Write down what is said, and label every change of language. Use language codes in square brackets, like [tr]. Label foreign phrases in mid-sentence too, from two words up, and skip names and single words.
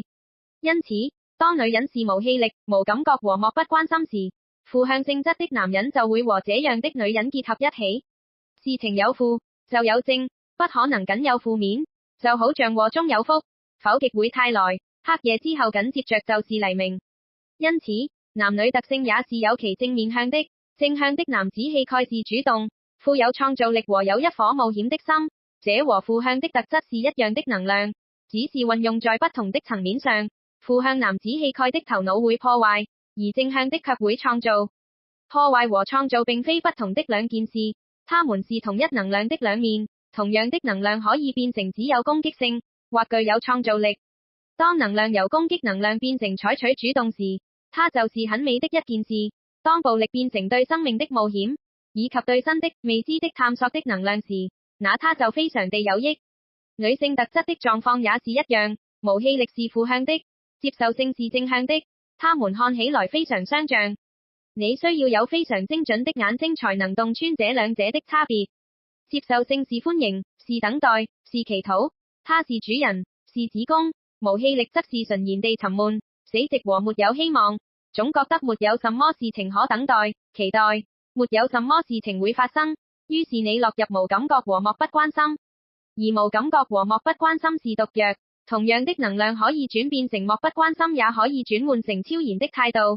[zh] 因此，當女人是無氣力、無感覺和漠不關心時，負向性質的男人就會和這樣的女人結合一起。事情有負，就有正，不可能僅有負面。就好像禍中有福，否極會泰來，黑夜之後緊接着就是黎明。因此，男女特性也是有其正面向的。正向的男子氣概是主動，富有創造力和有一顆冒險的心，這和負向的特質是一樣的能量，只是運用在不同的層面上。負向男子氣概的頭腦會破壞，而正向的卻會創造。破壞和創造並非不同的兩件事，它們是同一能量的兩面。同樣的能量可以變成只有攻擊性，或具有創造力。當能量由攻擊能量變成採取主動時，它就是很美的一件事。當暴力變成對生命的冒險，以及對新的、未知的探索的能量時，那它就非常地有益。女性特質的狀況也是一樣，無氣力是負向的，接受性是正向的，它們看起來非常相像。你需要有非常精準的眼睛才能洞穿這兩者的差別。接受性是歡迎，是等待，是祈禱，它是主人，是子宮。無氣力則是純然地沉悶、死寂和沒有希望，總覺得沒有什麼事情可等待、期待，沒有什麼事情會發生，於是你落入無感覺和漠不關心。而無感覺和漠不關心是毒藥，同樣的能量可以轉變成漠不關心，也可以轉換成超然的態度。